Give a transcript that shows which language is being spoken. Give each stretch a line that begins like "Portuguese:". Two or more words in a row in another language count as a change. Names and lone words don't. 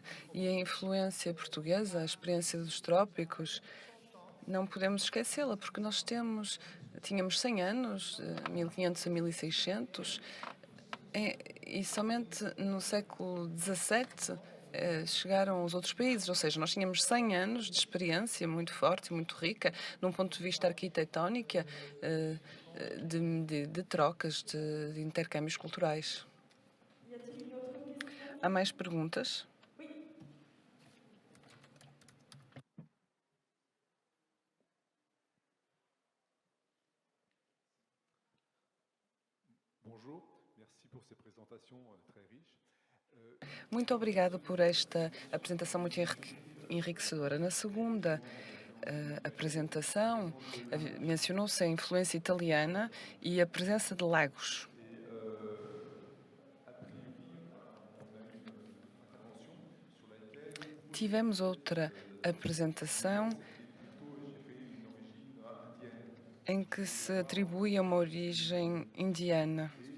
Portuguese: E a influência portuguesa, a experiência dos trópicos, não podemos esquecê-la, porque tínhamos 100 anos, 1500 a 1600, e somente no século XVII chegaram os outros países, ou seja, nós tínhamos 100 anos de experiência muito forte, muito rica, num ponto de vista arquitetónico, de trocas, de intercâmbios culturais.
French: Y a-t-il une autre question?
Portuguese: Há mais perguntas?
French: Oui. Bonjour, merci pour ces présentations très riches.
Portuguese: Muito obrigado por esta apresentação muito enriquecedora. Na segunda apresentação, mencionou-se a influência italiana e a presença de lagos. Tivemos outra apresentação em que se atribui a uma origem indiana.